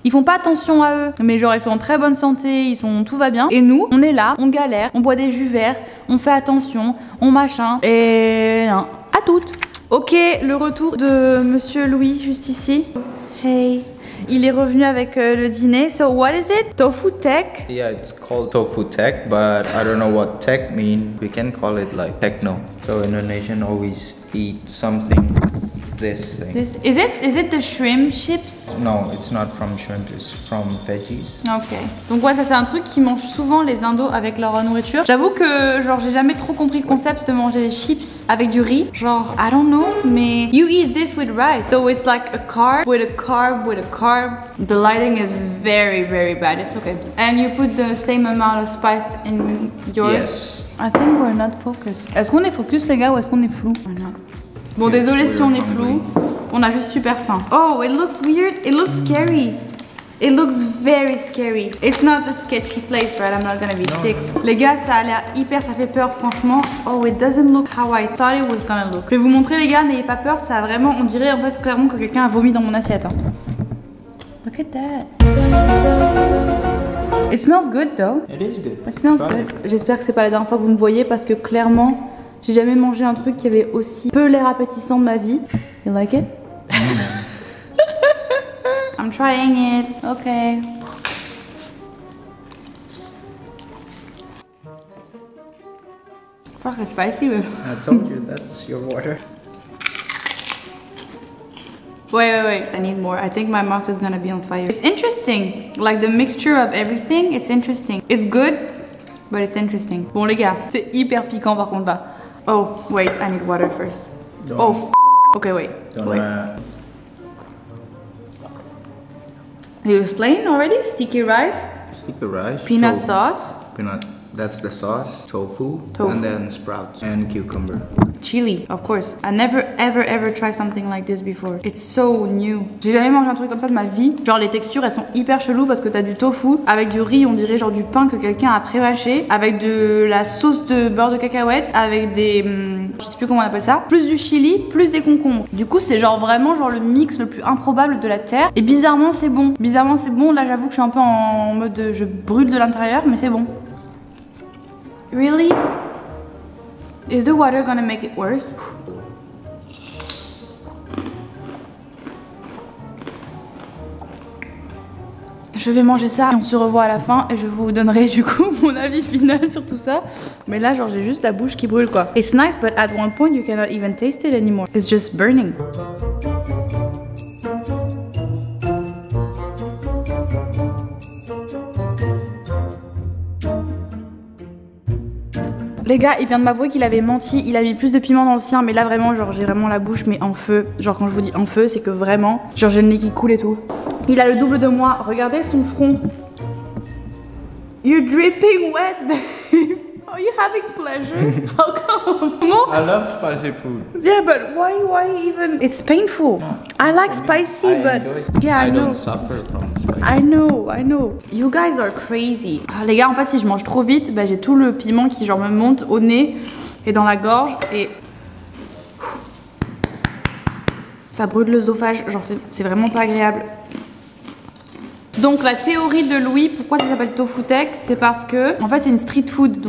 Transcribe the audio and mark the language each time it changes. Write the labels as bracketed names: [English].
[French] Ils font pas attention à eux. Mais genre, ils sont en très bonne santé, tout va bien. Et nous, on est là, on galère, on boit des jus verts, on fait attention, on machin. Et à toutes. Ok, le retour de Monsieur Louis, juste ici. Hey. Il est revenu avec le dîner. [English] So what is it? Tofu tech? Yeah, it's called tofu tech, but I don't know what tech mean. We can call it like techno. So Indonesian always eat something this thing. Is it the shrimp chips? No, it's not from shrimp, it's from veggies. Ok. [French] Donc ouais, ça c'est un truc qu'ils mangent souvent les Indos avec leur nourriture. J'avoue que genre j'ai jamais trop compris le concept de manger des chips avec du riz. Genre, [English] I don't know, [French] mais [English] you eat this with rice. So it's like a carb with a carb with a carb. The lighting is very bad. It's okay. And you put the same amount of spice in yours? Yes. I think we're not focused. [French] Est-ce qu'on est focus les gars ou est-ce qu'on est flou? Bon, désolé si on est flou. On a juste super faim. [English] Oh, it looks weird. It looks scary. It looks very scary. It's not a sketchy place, right? I'm not gonna be sick. [French] Les gars, ça a l'air hyper, ça fait peur, franchement. [English] Oh, it doesn't look how I thought it was gonna look. [French] Je vais vous montrer, les gars, n'ayez pas peur. Ça a vraiment, on dirait en fait clairement que quelqu'un a vomi dans mon assiette. Hein. [English] Look at that. It smells good though. It is good. It smells good. [French] J'espère que c'est pas la dernière fois que vous me voyez parce que clairement, j'ai jamais mangé un truc qui avait aussi peu l'air appétissant de ma vie. [English] You like it? I'm trying it. Okay. Fuck, it's spicy. I told you that's your water. Wait. I need more. I think my mouth is gonna be on fire. It's interesting. Like the mixture of everything, it's interesting. It's good, but it's interesting. [French] Bon les gars, c'est hyper piquant par contre là. [English] Oh, wait, I need water first. Oh, okay, wait. You explained already? Sticky rice? Sticky rice. Peanut sauce? Peanut. That's the sauce. Tofu. And then sprouts. And cucumber. Chili, of course. I never ever tried something like this before. It's so new. [French] J'ai jamais mangé un truc comme ça de ma vie. Genre les textures elles sont hyper cheloues parce que t'as du tofu avec du riz, on dirait genre du pain que quelqu'un a pré-mâché, avec de la sauce de beurre de cacahuète, avec des je sais plus comment on appelle ça, plus du chili, plus des concombres. Du coup c'est genre vraiment genre le mix le plus improbable de la terre. Et bizarrement c'est bon. Bizarrement c'est bon. Là j'avoue que je suis un peu en mode je brûle de l'intérieur, mais c'est bon. [English] Really? Is the water gonna make it worse? [French] Je vais manger ça et on se revoit à la fin et je vous donnerai du coup mon avis final sur tout ça. Mais là genre j'ai juste la bouche qui brûle quoi. [English] It's nice but at one point you cannot even taste it anymore. It's just burning. [French] Les gars, il vient de m'avouer qu'il avait menti, il a mis plus de piment dans le sien, mais là vraiment, genre j'ai vraiment la bouche mais en feu. Genre quand je vous dis en feu, c'est que vraiment, genre j'ai le nez qui coule et tout. Il a le double de moi, regardez son front. [English] You're dripping wet, babe. Are you having pleasure? How come? I love spicy food. Yeah, but why even? It's painful. I like spicy, but yeah, I know. I don't suffer from spicy. I know. You guys are crazy. [French] Ah, les gars, en fait, si je mange trop vite, bah, j'ai tout le piment qui genre me monte au nez et dans la gorge et ça brûle l'œsophage. Genre c'est vraiment pas agréable. Donc la théorie de Louis, pourquoi ça s'appelle Tofu Tech, c'est parce que en fait c'est une street food.